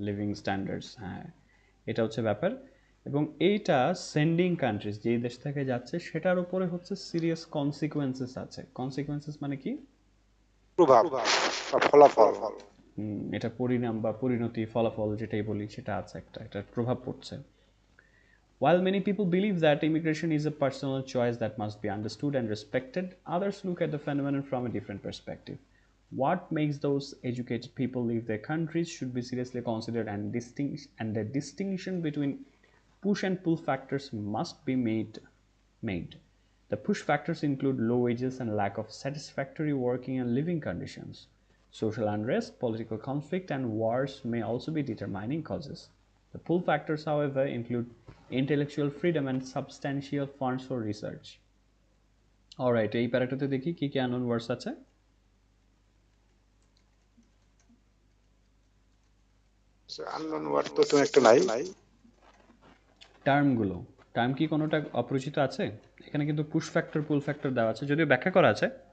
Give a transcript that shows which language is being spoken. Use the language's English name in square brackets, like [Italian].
[Bangla] Living standards, হ্যাঁ, এটা হচ্ছে ব্যাপার। এবং এইটা সেন্ডিং কান্ট্রিজ, যেই দেশ থেকে যাচ্ছে সেটার উপরে হচ্ছে সিরিয়াস কনসিকুয়েন্সেস আছে। কনসিকুয়েন্সেস মানে কি? প্রভাব বা ফলাফল। এটা পরিণাম বা পরিণতি, ফলাফল যেটাই বলি, সেটা আছে, একটা প্রভাব পড়ছে। [English] While many people believe that immigration is a personal choice that must be understood and respected, others look at the phenomenon from a different perspective. What makes those educated people leave their countries should be seriously considered, and the distinction between push and pull factors must be made. The push factors include low wages and lack of satisfactory working and living conditions. Social unrest, political conflict, and wars may also be determining causes. The pull factors, however, include intellectual freedom and substantial funds for research. [Bangla] Alright, এই প্যারাটাতে দেখি কি কি unknown words আছে। Unknown word তো তুমি একটা নাই। টার্মগুলো, term কি কোনোটা অপরিচিত আছে? এখানে কিন্তু পুশ ফ্যাক্টর, পুল ফ্যাক্টর দেওয়া আছে, যদিও ব্যাখ্যা করা আছে।